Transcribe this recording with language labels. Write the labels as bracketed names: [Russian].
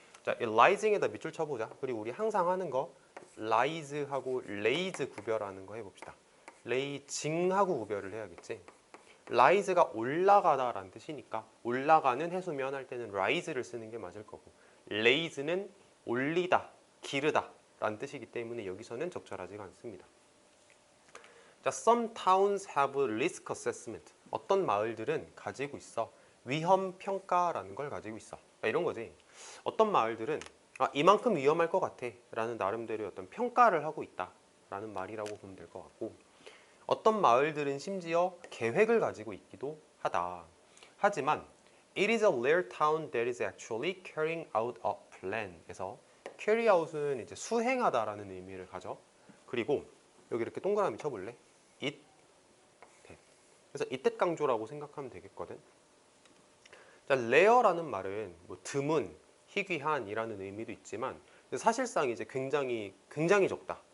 [Korean] 자, 이 rising에다 밑줄 쳐보자. 그리고 우리 항상 하는 거 rise하고 raise 구별하는 거 해봅시다. raising하고 구별을 해야겠지. rise가 올라가다라는 뜻이니까 올라가는 해수면 할 때는 rise를 쓰는 게 맞을 거고, raise는 올리다, 기르다 라는 뜻이기 때문에 여기서는 적절하지가 않습니다. 자, [English] some towns have risk assessment. [Korean] 어떤 마을들은 가지고 있어 위험 평가라는 걸 가지고 있어. 이런 거지. 어떤 마을들은 이만큼 위험할 것 같아 라는 나름대로의 어떤 평가를 하고 있다 라는 말이라고 보면 될 것 같고, 어떤 마을들은 심지어 계획을 가지고 있기도 하다. 하지만 [English] it is a rare town that is actually carrying out a plan. [Korean] 그래서 carry out은 이제 수행하다라는 의미를 가져. 그리고 여기 이렇게 동그라미 쳐볼래? [English] it that. [Korean] 그래서 이때 강조라고 생각하면 되겠거든. 자, rare라는 말은 뭐 드문, 희귀한이라는 의미도 있지만 사실상 이제 굉장히 적다.